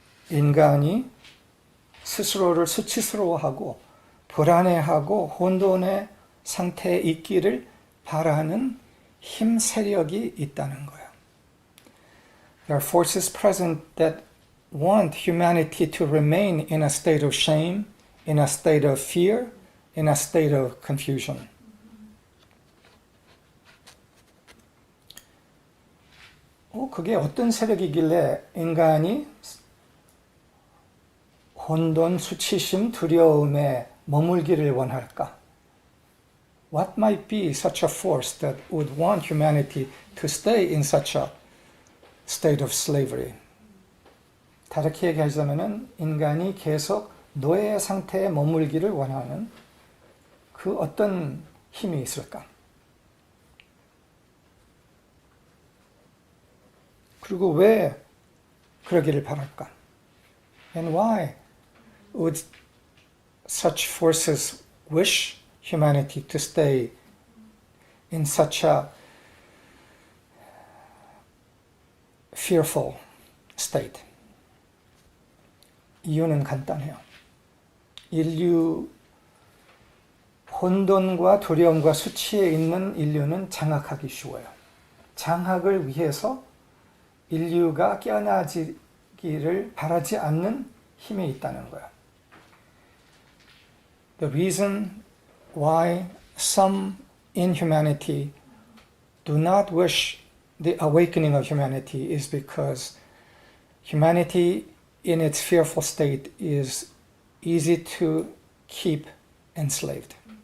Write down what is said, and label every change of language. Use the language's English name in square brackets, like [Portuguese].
[Korean] 인간이 스스로를 수치스러워하고 불안해하고 혼돈의 상태에 있기를 바라는 힘 세력이 있다는 거예요. [English] There are forces present that want humanity to remain in a state of shame, in a state of fear, in a state of confusion. [Korean] 그게 어떤 세력이길래 인간이 혼돈, 수치심, 두려움에 머물기를 원할까? [English] What might be such a force that would want humanity to stay in such a state of slavery? [Korean] 다르게 얘기하자면 인간이 계속 노예 상태에 머물기를 원하는 그 어떤 힘이 있을까? 그리고 왜 그러기를 바랄까? [English] And why would such forces wish humanity to stay in such a fearful state? [Korean] 이유는 간단해요. 인류 혼돈과 두려움과 수치에 있는 인류는 장악하기 쉬워요. 장악을 위해서 인류가 깨어나지기를 바라지 않는 힘이 있다는 거예요. [English] The reason why some in humanity do not wish the awakening of humanity is because humanity in its fearful state is easy to keep enslaved.